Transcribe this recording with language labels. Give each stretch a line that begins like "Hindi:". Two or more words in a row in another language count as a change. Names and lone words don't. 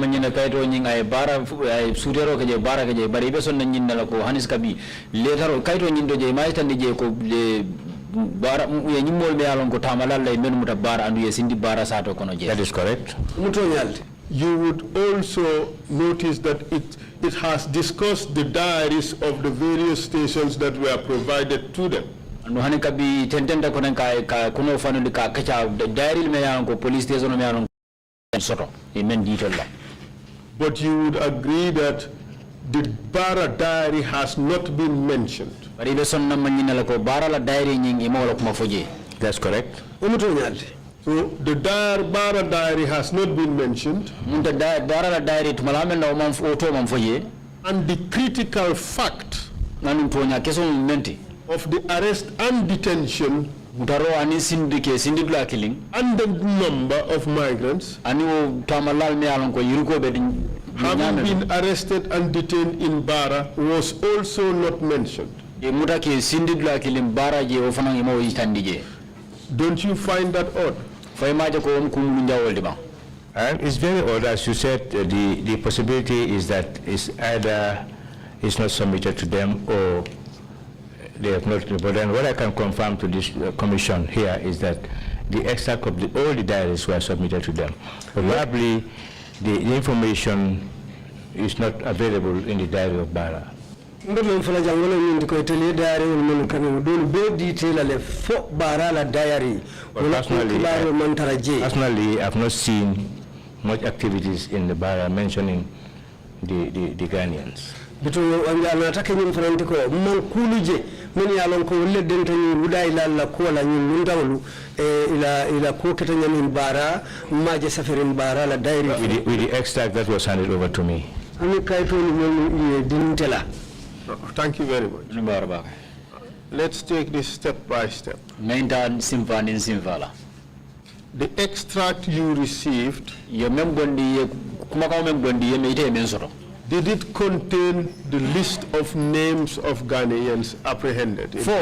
English: That is correct. You would also notice that it has discussed the diaries of the various stations that were provided to them.
Mandingo: no hani kabi tentenda konen ka kuno fanu ka kacha diary me yan ko police station me yan soto e men ditol la.
English: But you would agree that the Bara diary has not been mentioned.
Mandingo: Bari be sonna manina la ko Bara la diary nyingi mo la kuma foje.
English: That's correct. So the Bara diary has not been mentioned.
Mandingo: Munta Bara la diary tumalame na man foto man foje.
English: And the critical fact
Mandingo: nanu tonya keso menti
English: of the arrest and detention
Mandingo: mutaro ani sindike sindidla killing
English: and the number of migrants
Mandingo: ani o tamalal me alon ko yirko be
English: having been arrested and detained in Bara was also not mentioned.
Mandingo: E mutake sindidla killing Bara je o fanangi mo yitandije.
English: Don't you find that odd?
Mandingo: Fay maje ko on kumulu njawolde ba.
English: And it's very odd, as you said, the possibility is that it's either it's not submitted to them or they have not. But then what I can confirm to this commission here is that the extract of all the diaries were submitted to them. Probably the information is not available in the diary of Bara. Personally, I've not seen much activities in the Bara mentioning the Ghanaians.
Mandingo: Because anataka nyimfarante ko mankuluje meni alon ko le denta ni ruda ila ko la ni ndawlu ila ko ketanya ni Bara maje safarin Bara la diary
English: with the extract that was handed over to me.
Mandingo: Ani kayto ni dintela.
English: Thank you very much. Let's take this step by step. The extract you received, did it contain the list of names of Ghanaians apprehended?